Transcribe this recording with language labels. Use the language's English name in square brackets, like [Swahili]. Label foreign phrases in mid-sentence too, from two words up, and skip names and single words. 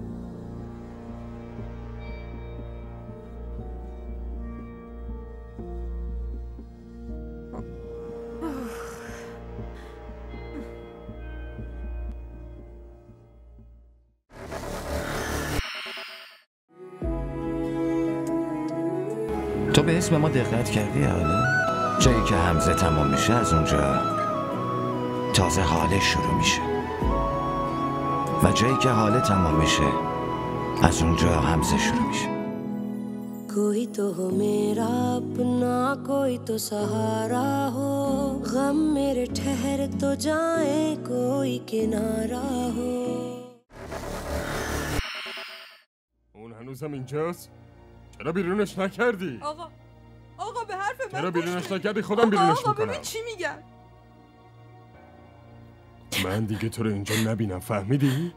[Persian] تو به اسم ما دقت کردی حالا؟ جایی که حمزه تمام میشه از اونجا تازه حاله شروع میشه و جایی که حاله تمام میشه از اونجا حمزه شروع میشه. [Hindi] कोई तो हो मेरा अपना कोई तो सहारा हो गम मेरे ठहर तो जाए कोई किनारा हो. [Persian] اون هنوزم اینجاست؟ چرا بیرونش نکردی؟ آقا به حرف من چرا بیرونش نکردی؟ خودم بیرونش میکنم. آقا ببین چی میگم. من دیگه تو رو اینجا نبینم، فهمیدی؟